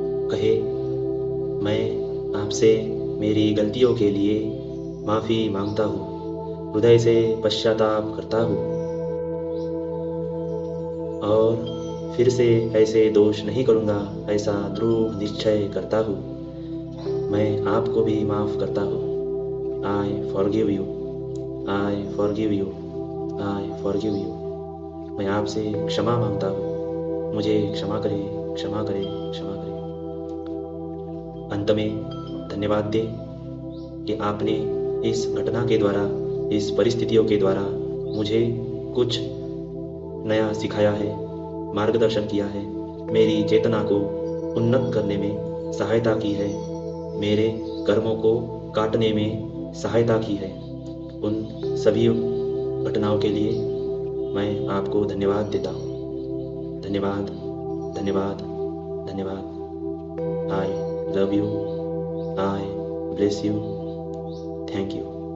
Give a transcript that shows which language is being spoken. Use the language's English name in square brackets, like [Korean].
[Hindi] कहे, मैं आपसे मेरी गलतियों के लिए माफ़ी मांगता हूँ, हृदय से पश्चाताप करता हूँ और फिर से ऐसे दोष नहीं करूँगा, ऐसा दृढ़ निश्चय करता हूँ। मैं आपको भी माफ़ करता हूँ। [English] I forgive you, I forgive you, I forgive you। [Hindi] मैं आपसे क्षमा मांगता हूँ, मुझे क्षमा करें, क्षमा करें, क्षमा करें। अंत में धन्यवाद दें कि आपने इस घटना के द्वारा, इस परिस्थितियों के द्वारा मुझे कुछ नया सिखाया है, मार्गदर्शन किया है, मेरी चेतना को उन्नत करने में सहायता की है, मेरे कर्मों को काटने में सहायता की है। उन सभी घटनाओं के लिए मैं आपको धन्यवाद देता हूँ। धन्यवाद, धन्यवाद, धन्यवाद। [English] I love you, I bless you, thank you।